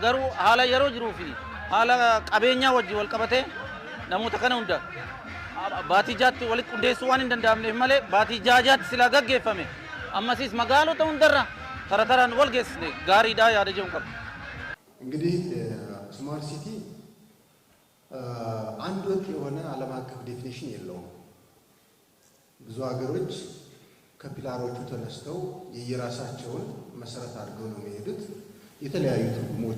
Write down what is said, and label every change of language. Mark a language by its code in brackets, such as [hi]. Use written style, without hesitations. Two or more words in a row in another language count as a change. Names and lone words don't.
[om] Garuu haala yeroo jiruu fi haala qabeenyaa wajjin wal qabatee namoota kana hunda baatii jaatti walitti qindeessuu waan hin danda'amneef malee baatii jaatti sila gaggeeffame ammasis magaalota hundarra taraan wal geessine gaariidha yaada jedhu qabdu. [am] እንግዲህ ስማርት ሲቲ አንድ ወጥ የሆነ ዓለም አቀፍ ዴፊኒሽን የለውም። ብዙ ሀገሮች ከፒላሮቹ ተነስተው የየራሳቸውን መሰረት አድርገው ነው የሚሄዱት። የተለያዩ ትርጉሞች